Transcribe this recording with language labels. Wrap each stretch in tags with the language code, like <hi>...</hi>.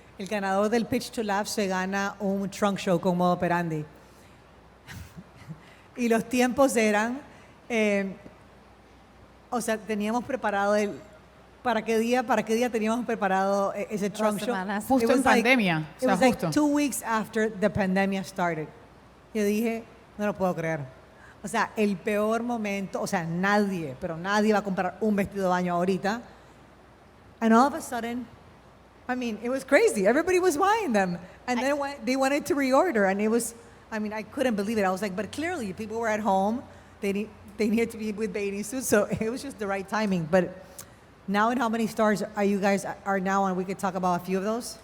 <es>El ganador del Pitch to LAFS se gana un trunk show con modo operandi. Y los tiempos eran, o sea, teníamos preparado ¿para qué día teníamos preparado ese trunk show? semanas. Justo en pandemia, o sea,</es> <en>was like</en> <es>justo.</es> <en>2 weeks after the pandemic started.</en> <es>Yo dije, no lo puedo creer. O sea, el peor momento, o sea, nadie va a comprar un vestido de baño ahorita.</es> <en>And all of a sudden, I mean, it was crazy. Everybody was buying them. And then they wanted to reorder, and it was, I mean, I couldn't believe it. I was like, but clearly people were at home. They needed to be with bathing suits, so it was just the right timing. But now, in how many stores are you guys are now, and we could talk about a few of those?</en>